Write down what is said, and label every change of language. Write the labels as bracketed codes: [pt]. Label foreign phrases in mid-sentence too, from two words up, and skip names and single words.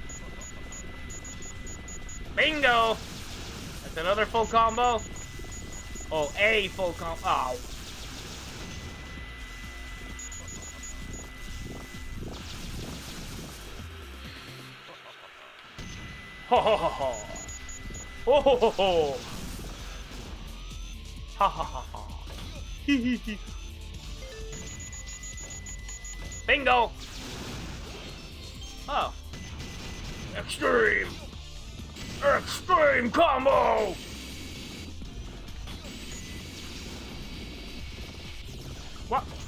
[en] Bingo! That's another full combo. Oh, a full combo. Oh. Ho ho ho ho. Ho ho ho ho. Ha ha ha ha. Hee hee hee. Bingo! Oh. Extreme! Extreme combo! What?